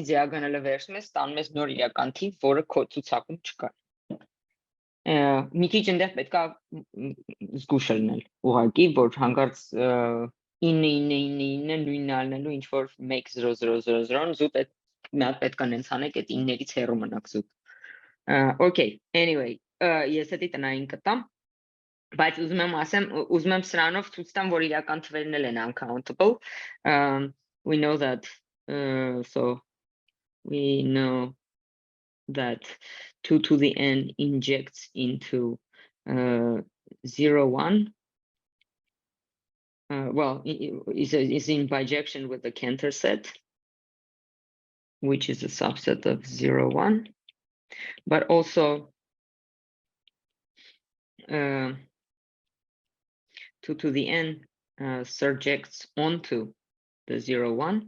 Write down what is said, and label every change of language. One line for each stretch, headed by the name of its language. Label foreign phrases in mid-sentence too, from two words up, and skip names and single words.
Armenian: diagonal-ը վերցնում ես, ստանում ես նոր իրական թիվ, որը քո ցուցակում չկա։ Մի քիչ այնտեղ պետք է զգուշ լինել, ուղղակի, որ հանկարծ 9-9-9-9 նույնն ալնելու ինչ որ 1-0-0-0-0-ն զուտ այդ մի հատ պետք է նենց անեք, այդ 9-ից հեռու մնաք զուտ։
English: Okay, anyway,
Armenian: ես դա տնային կտամ, բայց ուզում եմ սրանով ցույց տամ, որ իրական թվերն էլ են uncountable.
English: We know that so we know that 2 to the n injects into 0, 1. Well, is in bijection with the Cantor set, which is a subset of 0, 1, but also 2 to the n surjects onto the 0, 1.